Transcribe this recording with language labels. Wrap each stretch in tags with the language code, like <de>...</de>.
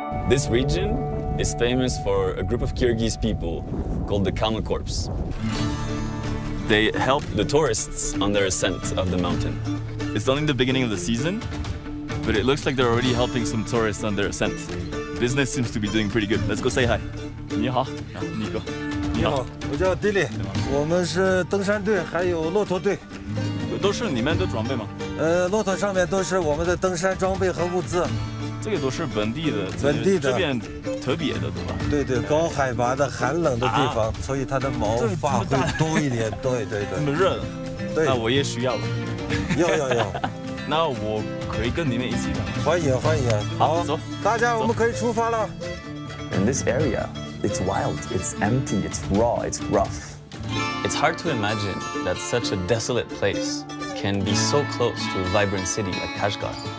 <en>This region is famous for a group of Kyrgyz people called the Kalma Corps. They help the tourists on their ascent of the mountain. It's only the beginning of the season, but it looks like they're already helping some tourists on their ascent. Business seems to be doing pretty good. Let's go say hi.</en> <zh>你好,</zh> <en>Nico.</en> <zh>你好，我叫 Dilly， 我们是登山队，还有骆驼队。都是你们的装备吗？骆驼上面都是我们的登山装备和物资。这个都是本地的，本地的，这边特别的，对吧？对对，高海拔的寒冷的地方，所以它的毛发会多一点。对对对。这么热，对，那我也需要了。要。那我可以跟你们一起的。欢迎欢迎。好，走，大家我们可以出发了。</zh> <en>In this area, it's wild, it's empty, it's raw, it's rough. It's hard to imagine that such a desolate place can be so close to a vibrant city like Kashgar.</en>